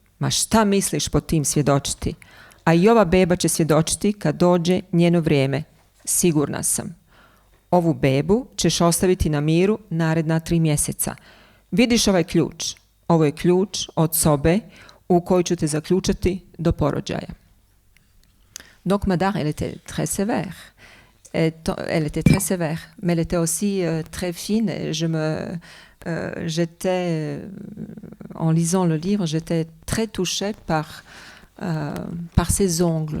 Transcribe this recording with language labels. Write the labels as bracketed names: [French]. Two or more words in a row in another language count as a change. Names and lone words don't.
[Bosnian] Ma šta misliš pod tim svjedočiti? A i ova beba će svjedočiti kad dođe njeno vrijeme. Sigurna sam. Ovu bebu ćeš ostaviti na miru naredna 3 mjeseca. Vidiš ovaj ključ? Ovo je ključ od sobe u koju ću te zaključati do porođaja. [French] Donc Madar, elle était très sévère. Elle était très sévère, mais elle était aussi très fine. Et en lisant le livre, j'étais très touchée par ses ongles.